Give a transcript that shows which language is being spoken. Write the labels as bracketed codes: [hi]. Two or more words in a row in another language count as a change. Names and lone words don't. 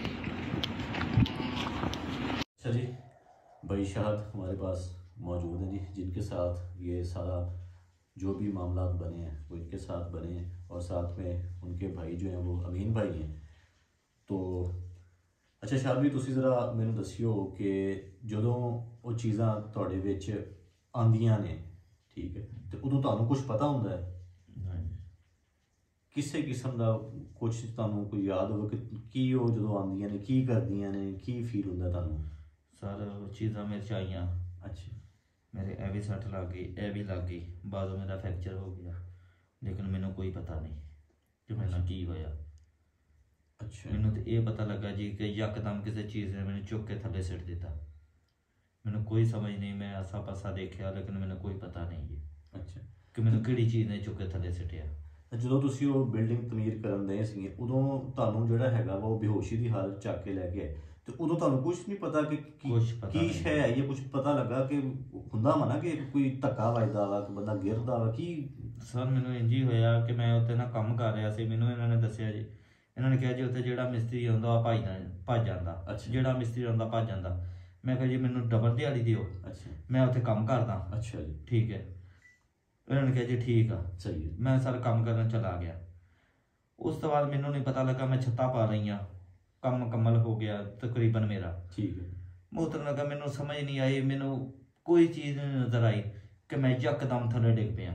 [ur] اچھا جی، بھائی شاہد ہمارے پاس موجود ہیں جی، جن کے ساتھ یہ سارا جو بھی معاملات بنے ہیں وہ ان کے ساتھ بنے ہیں، اور ساتھ میں ان کے بھائی جو ہیں وہ امین بھائی ہیں۔ [pa] تو اچھا شاہد بھی تسی ذرا مینوں دسیو کہ جدوں وہ چیزاں تواڈے وچ آندیاں نے، ٹھیک ہے، تو ادوں تانوں کچھ پتہ ہوندا ہے کسے قسم دا کچھ تانوں کوئی یاد ہو کہ کی وہ جدوں آندیاں نے کی کردیاں نے، کی فیل ہوندا تانوں؟ سر چیزاں میرے چاہیاں، اچھا، میرے اے بھی سٹ لگ گئی، اے بھی لگ گئی، بعدوں میرا فریکچر ہو گیا، لیکن مینوں کوئی پتہ نہیں کہ میرے نال کی ہویا۔ اچھا، مینوں تو یہ پتہ لگا جی کہ یکدم کسی چیز نے مینوں چک کے تھلے سٹ دیتا، مینوں کوئی سمجھ نہیں، میں آسا پاسا دیکھیا لیکن مینوں کوئی پتہ نہیں جی اچھا کہ مینوں کہڑی چیز نے چک کے تھلے سٹیا۔ جدوں تسی وہ بلڈنگ تعمیر کرن دے سی ادوں تانوں جڑا ہے گا وہ بے ہوشی دی حالت چک کے لے گئے، تو ادوں تانوں کچھ نہیں پتا کہ کی شے ہے، یہ کچھ پتہ لگا کہ ہوندا وا نا کہ کوئی دھکا وجدا وا کہ بندہ گردا وا کی؟ سر مینوں انج ہی ہویا کہ میں اتنے نا کم کر رہا سی، مینوں انہوں نے دسیا جی، انہوں نے کہا جی اتنے جہاں مستری آتا وہ بھج جاتا، جہاں مستری آتا بھج جاتا۔ میں کہا جی مینوں ڈبل دیہڑی دیو، میں اتنے کم کردا۔ اچھا جی، ٹھیک ہے، ਉਹਨਾਂ ਨੇ ਕਿਹਾ ਜੀ ਠੀਕ ਆ। ਸਹੀ ਹੈ। ਮੈਂ ਸਰ ਕੰਮ ਕਰਨ ਚਲਾ ਗਿਆ। ਉਸ ਤੋਂ ਬਾਅਦ ਮੈਨੂੰ ਨਹੀਂ ਪਤਾ ਲੱਗਾ ਮੈਂ ਛੱਤਾਂ ਪਾ ਲਈਆਂ, ਕੰਮ ਮੁਕੰਮਲ ਹੋ ਗਿਆ ਤਕਰੀਬਨ ਮੇਰਾ। ਠੀਕ ਹੈ। ਮੈਂ ਉਤਰਨ ਲੱਗਾ, ਮੈਨੂੰ ਸਮਝ ਨਹੀਂ ਆਈ, ਮੈਨੂੰ ਕੋਈ ਚੀਜ਼ ਨਹੀਂ ਨਜ਼ਰ ਆਈ ਕਿ ਮੈਂ ਯਕਦਮ ਥੱਲੇ ਡਿੱਗ ਪਿਆ।